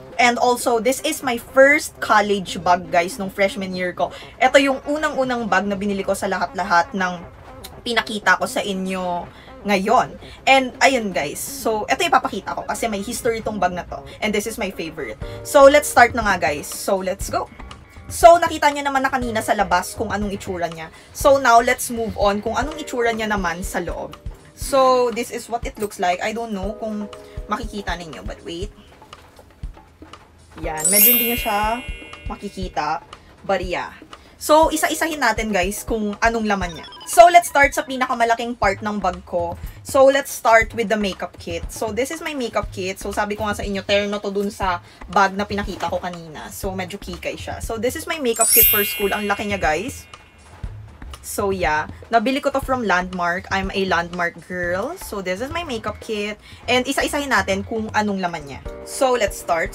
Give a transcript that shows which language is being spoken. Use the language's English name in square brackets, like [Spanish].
[English] And also, this is my first college bag guys, [Filipino] nung freshman year ko. Ito yung unang-unang bag na binili ko sa lahat-lahat ng pinakita ko sa inyo ngayon. And ayun guys, so ito yung papakita ko kasi may history tong bag na to, [English] and this is my favorite. [Filipino] So let's start na nga guys, [English] so let's go. [Filipino] So, nakita niya naman na kanina sa labas kung anong itsura niya. [English] So, now, let's move on [Filipino] kung anong itsura niya naman sa loob. [English] So, this is what it looks like. I don't know [Filipino] kung makikita ninyo, [English] but wait. [Filipino] Yan, medyo hindi niyo siya makikita. [English] But yeah. [Filipino] So, isa-isahin natin guys kung anong laman niya. [English] So, let's start [Filipino] sa pinakamalaking part ng bag ko. [English] So, let's start with the makeup kit. So, this is my makeup kit. [Filipino] So, sabi ko nga sa inyo, terno to dun sa bag na pinakita ko kanina. So, medyo kikay siya. [English] So, this is my makeup kit for school. [Filipino] Ang laki niya guys. [English] So, yeah. [Filipino] Nabili ko to from Landmark. [English] I'm a Landmark girl. So, this is my makeup kit. [Filipino] And isa-isahin natin kung anong laman niya. [English] So, let's start.